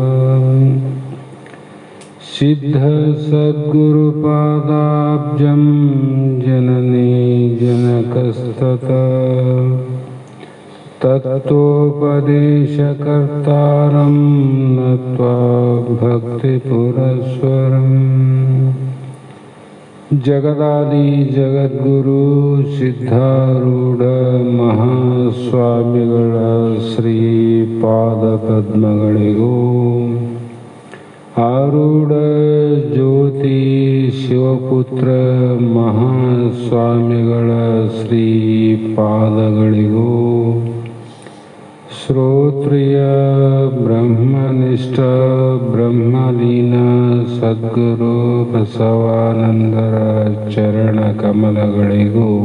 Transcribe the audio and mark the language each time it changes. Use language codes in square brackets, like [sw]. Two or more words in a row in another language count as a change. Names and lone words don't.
[sa] सिद्धसद्गुरुपादाब्जं जननी जनकस्ततः तत्त्वोपदेशकर्तारं नत्वा भक्तिपुरस्सरम् [kn] जगदादि जगद्गुरु सिद्धारूಢ ಮಹಾಸ್ವಾಮಿಗಳ ಶ್ರೀಪಾದಪದ್ಮಗಳಿಗೂ ಆರೂಢ ಜ್ಯೋತಿ ಶಿವಪುತ್ರ ಮಹಾಸ್ವಾಮಿಗಳ ಶ್ರೀಪಾದಗಳಿಗೂ ಶ್ರೋತ್ರಿಯ ಬ್ರಹ್ಮನಿಷ್ಠ ಬ್ರಹ್ಮಲೀನ ಸದ್ಗುರು ಬಸವಾನಂದರ ಚರಣ ಕಮಲಗಳಿಗೂ